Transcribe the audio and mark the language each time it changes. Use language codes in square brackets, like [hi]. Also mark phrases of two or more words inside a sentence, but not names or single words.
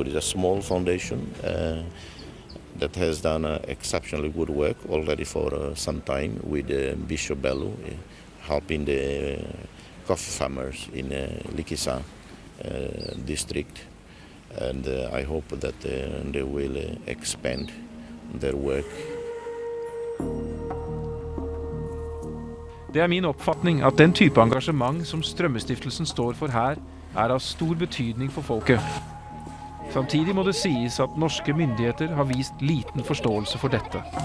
[en] It's a small foundation that has done exceptionally good work already for some time with Bishop Bello, helping the coffee farmers in Likisa district. And I hope that they will expand their work. [no] Det min oppfatning at den type engasjement som Strømmestiftelsen står for her, av stor betydning for folket. Samtidig må det sies at norske myndigheter har vist liten forståelse for dette.